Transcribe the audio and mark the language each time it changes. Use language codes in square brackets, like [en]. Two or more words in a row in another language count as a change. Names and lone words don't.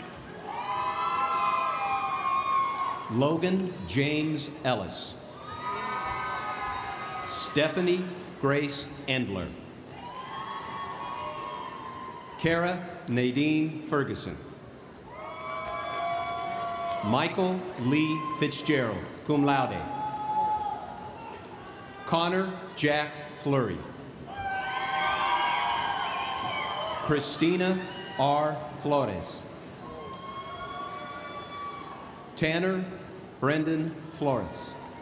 [en] Logan James Ellis. Stephanie Grace Endler. Kara Nadine Ferguson. Michael Lee Fitzgerald, [la] cum laude. [en] Connor Jack Fleury. Christina R. Flores. Tanner Brendan Flores.